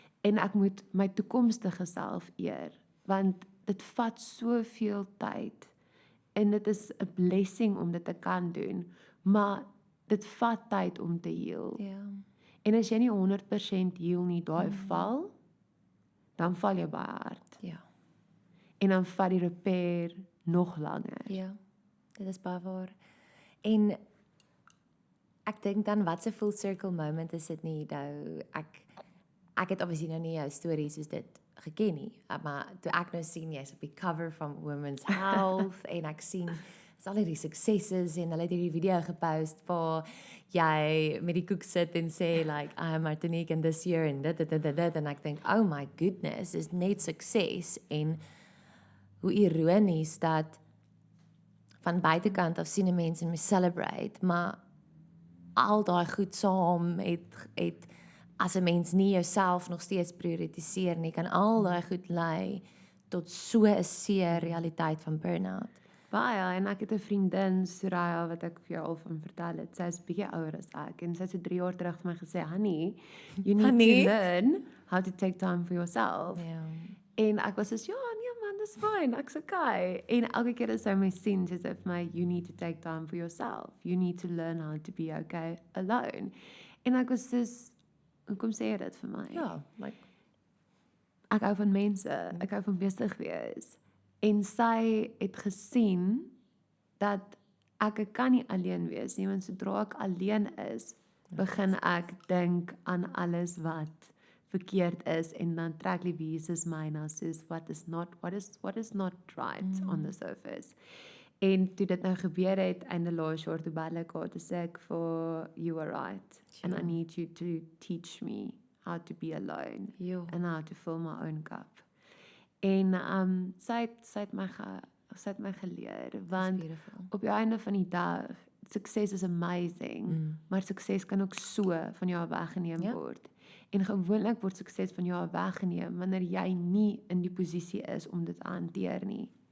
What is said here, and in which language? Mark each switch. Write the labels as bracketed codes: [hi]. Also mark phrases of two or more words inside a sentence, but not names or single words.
[af] En ek moet my toekomstige self eer, want dit vat soveel tyd en dit is 'n blessing om dit te kan doen, maar dit vat tyd om te heal. Ja. En as jy nie 100% heal nie, daai val, dan val jy baie hard. Ja. En dan vat die repair nog langer. Ja. Dit is baie waar. En ek dink dan wat 'n [en] full circle moment [af] is dit nie nou ek het obviously nou nie jou storie soos dit geken nie, maar toe ek nou sien jy's op die cover van Women's Health en ek sien is al hierdie suksesses en hulle het hierdie video gepost waar jy met die koek sit en sê [en] like I am Martinique and this year and [af] dit en ek dink [en] oh my goodness, [af] is net sukses en hoe ironies dat van buitekant af sien 'n mens en me celebrate, maar al daai goed saam het as 'n mens nie jouself nog steeds prioritiseer nie, kan al daai goed lei tot so 'n seer realiteit van burn-out. Baie, en ek het 'n vriendin, Soraya, wat ek vir jou al van vertel het. Sy is bietjie ouer as ek en sy het so 3 jaar terug vir my gesê, [en] "Honey, you need Honey. to learn how to take time for yourself." [af] Ja. En ek was soos, "Ja, nee man, dis fyn, ek's okay." En elke keer as sy my sien, sy sê vir my, [en] "You need to take time for yourself. You need to learn how to be okay alone." [af] En ek was soos, "Hoekom sê jy dit vir my?" Ja, like Ek hou van mense, ek hou van besig wees. En sy het gesien dat ek kan nie alleen wees nie, want sodra ek alleen is, begin ek dink aan alles wat verkeerd is en dan trek Jesus my na soos [en] what is not right on the surface. [af] En toe dit nou gebeur het einde laas jaar toe bel ek haar toe sê ek vir [en] you are right and I need you to teach me how to be alone [af] Jo. [en] and how to fill my own cup. [af] En sy het my geleer want beautiful. op die einde van die dag sukses is amazing, maar sukses kan ook so van jou weggeneem Ja. word. En gewoonlik word sukses van jou weggeneem wanneer jy nie in die posisie is om dit te hanteer nie.